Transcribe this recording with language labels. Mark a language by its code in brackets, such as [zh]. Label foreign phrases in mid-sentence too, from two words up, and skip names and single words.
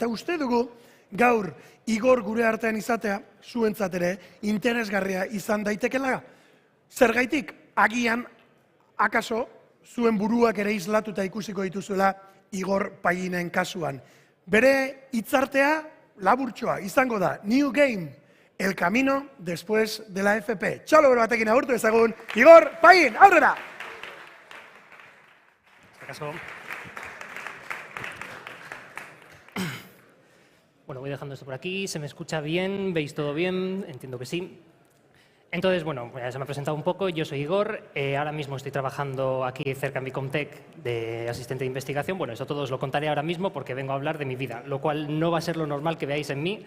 [eu] Eta uste dugu, gaur Igor gure artean izatea, zuentzat ere, interesgarria izan daitekela. Zergaitik, agian, akaso, zuen buruak ere islatuta ikusiko dituzuela Igor Painen kasuan. Bere hitzartea laburtxoa izango da, [es] New Game, el camino después de la FP. [eu] Txalo bero batekin agurtu ezagun, Igor Pain, aurrera! [es] Bueno, voy dejando esto por aquí, se me escucha bien, veis todo bien, entiendo que sí. Entonces, bueno, ya se me ha presentado un poco, yo soy Igor, ahora mismo estoy trabajando aquí cerca en Bicomtech de asistente de investigación. Bueno, eso todo os lo contaré ahora mismo porque vengo a hablar de mi vida, lo cual no va a ser lo normal que veáis en mí.